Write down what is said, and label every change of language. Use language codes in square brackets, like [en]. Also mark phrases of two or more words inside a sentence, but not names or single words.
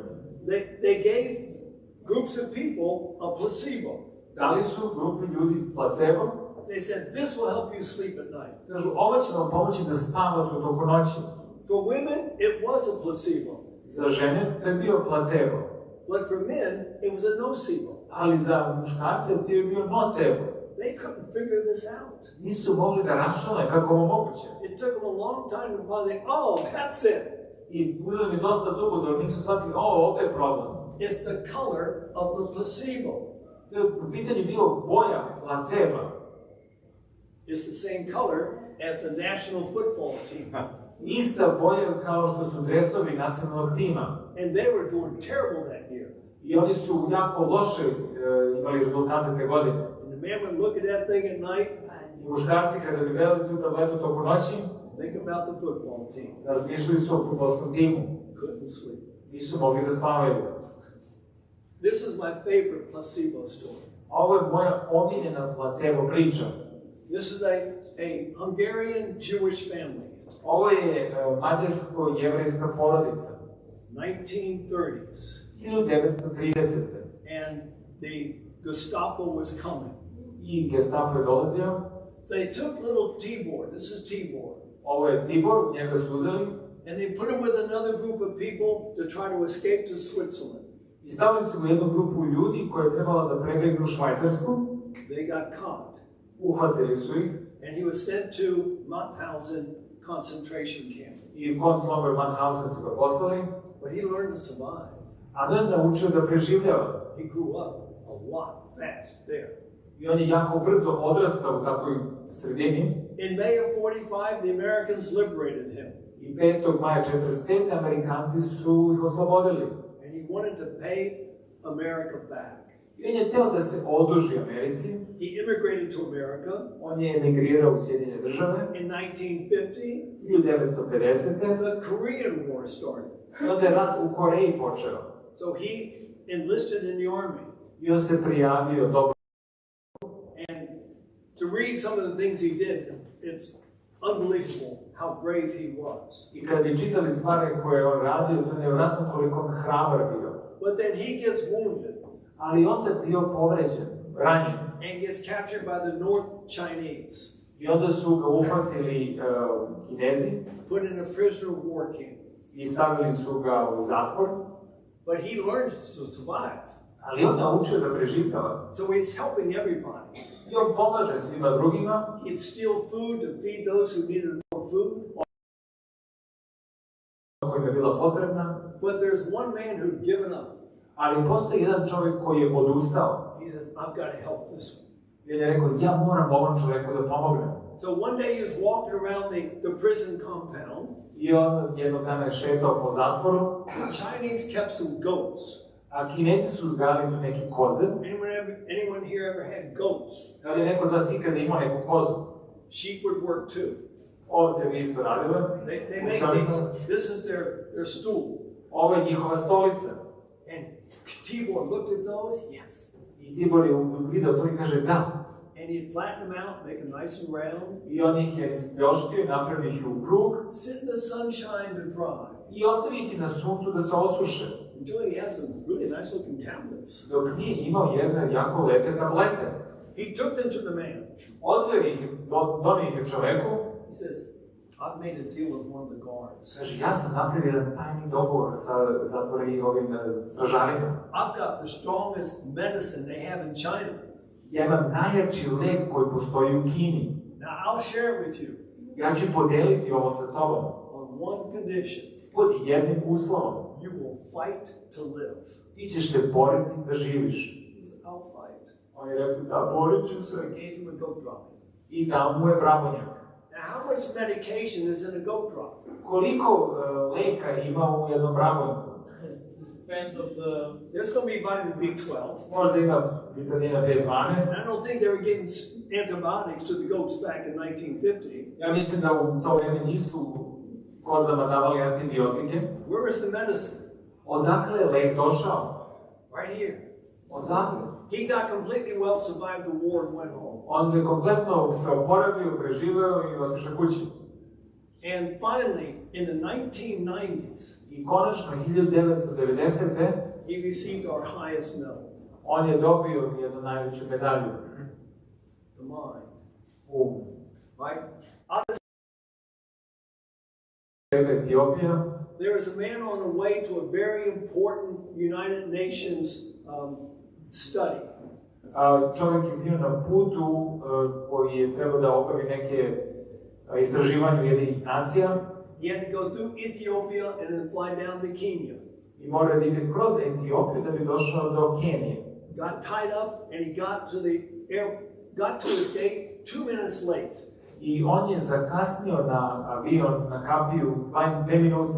[en] They gave groups of people a placebo. [sr] Dali su grupi ljudi placebo. [en] They said, this will help you sleep at night. [sr] Kažu, ovo će vam pomoći da spavate u toku noći. [en] For women, it was a placebo. [sr] Za žene to je bio placebo. [en] But for men, it was a nocebo. [sr] Ali za muškarce to je bio nocebo. [en] They couldn't figure this out. [sr] Nisu mogli da raščlane kako ovo moguće. [en] It took them a long time to finally, oh, that's it. [sr] I uzeli mi dosta dugo da nisu shvatili, ovo je problem. [en] It's the color of the placebo. [sr] To je u pitanju bio boja placeba. [en] It's the same color as the national football team. [sr] Ista boja kao što su dresovi nacionalnog tima. [en] And they were doing terrible that year. [sr] I oni su jako loše imali rezultate te godine. [en] And the man would look at that thing at night. [sr] I muškarci kada bi gledali tu tabletu toko noći, [en] Think about the football team. [sr] razmišljali su o fudbalskom timu. [en] Couldn't sleep. [sr] Nisu mogli da spavaju. [en] This is my favorite placebo story. [sr] Ovo je moja omiljena placebo priča. [en] This is a Hungarian Jewish family. [sr] Ovo je mađarsko-jevrejska porodica. [en] 1930s. [sr] 1930. [en] And the Gestapo was coming. [sr] I Gestapo je dolazio. [en] So they took little Tibor. This is Tibor. [sr] Ovo je Tibor, njega su uzeli. [en] And they put him with another group of people to try to escape to Switzerland. [sr] I stavili su u jednu grupu ljudi koja je trebala da prebegnu Švajcarsku. [en] They got caught. [sr] Uhvatili su ih. [en] And he was sent to Mauthausen concentration camp. [sr] I u konclagoru Mauthausen su ga poslali. [en] But he learned to survive. [sr] A on je naučio da preživljava. [en] He grew up a lot fast there. [sr] I on je jako brzo odrastao u takvoj sredini. [en] In May of 45, the Americans liberated him. [sr] I 5. maja 45. Amerikanci su ih oslobodili. [en] And he wanted to pay America back. [sr] I on je hteo da se oduži Americi. [en] He immigrated to America. [sr] On je emigrirao u Sjedinjene države. [en] In 1950, [sr] 1950. [en] the Korean War started. [sr] I onda je rat u Koreji počeo. [en] So he enlisted in the army. [sr] I on se prijavio dobro. [en] And to read some of the things he did, it's unbelievable how brave he was. [sr] I kad bi čitali stvari koje je on radio, to je nevjerojatno koliko on hrabar bio. [en] But then he gets wounded. [sr] Ali onda je bio povređen, ranjen. [en] And gets captured by the North Chinese. [sr] I onda su ga uhvatili Kinezi. [en] Put in a prisoner of war camp. [sr] I stavili su ga u zatvor. [en] But he learned to survive. [sr] Ali on naučio da preživljava. [en] So he's helping everybody. [sr] I on pomaže svima drugima. [en] He'd steal food to feed those who needed more food. [sr] Kojima je bila potrebna. [en] But there's one man who'd given up. [sr] Ali postoji jedan čovjek koji je odustao. [en] He says, I've got to help this one. [sr] I on je rekao, ja moram ovom čovjeku da pomognem. [en] So one day he was walking around the prison compound. [sr] I on jednog dana je šetao po zatvoru. [en] The Chinese kept some goats. [sr] A Kinezi su uzgajali tu neki koze. [en] Anyone here ever had goats? [sr] Da li je neko od vas ikada imao neku kozu? [en] Sheep would work too. [sr] Ovce bi isto radile. [en] They make these, this is their stool. [sr] Ovo je njihova stolica. [en] And Tibor looked at those, yes. [sr] I Tibor je vidio to i kaže da. [en] And he'd flatten them out, make them nice and round. [sr] I on ih je ispljoštio, napravio ih u krug. [en] Sit in the sunshine to dry. [sr] I ostavi ih na suncu da se osuše. [en] Until he had some really nice looking tablets. [sr] Dok nije imao jedne jako lepe tablete. [en] He took them to the man. [sr] Odveo ih, donio ih je čoveku. [en] He says, I've made a deal with one of the guards. [sr] Kaže, ja sam napravio jedan tajni dogovor sa zatvorenim ovim stražarima. [en] I've got the strongest medicine they have in China. [sr] Ja imam najjači lek koji postoji u Kini. [en] Now I'll share it with you. [sr] Ja ću podeliti ovo sa tobom. [en] On one condition. [sr] Pod jednim uslovom. [en] You will fight to live. [sr] Ti ćeš se boriti da živiš. [en] He said, I'll fight. [sr] On je rekao, da, borit ću se. [en] So I gave him a goat drop. [sr] I dao mu je bravonjak. [en] Now how much medication is in a goat drop? [sr] Koliko leka ima u jednom bravonjaku? [en] There's going to be vitamin B12. [sr] Možda ima vitamina B12. [en] And I don't think they were giving antibiotics to the goats back in 1950. [sr] Ja mislim da u to vreme nisu kozama davali antibiotike. [en] Where is the medicine? [sr] Odakle je lek došao? [en] Right here. [sr] Odakle? [en] He got completely well, survived the war, and went home. [sr] On je kompletno se oporavio, preživeo i otišao kući. [en] And finally, in the 1990s, [sr] I konačno, 1990. [en] he received our highest medal, [sr] On je dobio jednu najveću medalju. [en] the mind. Right? [sr] Etiopija. [en] There is a man on the way to a very important United Nations study. [sr] Čovjek je bio na putu koji je trebao da obavi neke istraživanje Ujedinjenih nacija. [en] He had to go through Ethiopia and then fly down to Kenya. [sr] I mora da ide kroz Etiopiju da bi došao do Kenije. [en] got tied up, and he got to his gate 2 minutes late. [sr] I on je zakasnio na avion, na kapiju 2 minute.